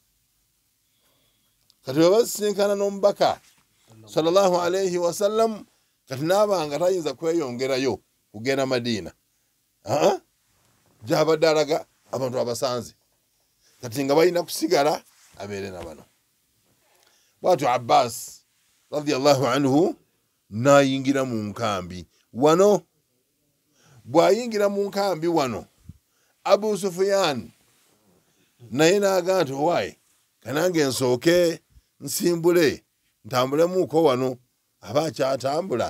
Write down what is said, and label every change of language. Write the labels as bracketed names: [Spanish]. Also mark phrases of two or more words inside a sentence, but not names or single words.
[Ganda] Kati bwe basisinkana n'omubaka [Arabic] صلى الله عليه وسلم [Ganda] kati n'abanga tayinza kweyongerayo kugenda Madiina. Gy'abadde alaga abantu abasanze kati nga balina kusigala abeere na bano. Bw'atyo Abbas [Arabic] رضي الله عنه [Ganda] n'ayingira mu nkambi wano. Bw'ayingira mu nkambi wano Abu Sufyan naye n'agaa nti owaaye kanange nsooke nsimbule ntambulemuuko wano aba akyatambula.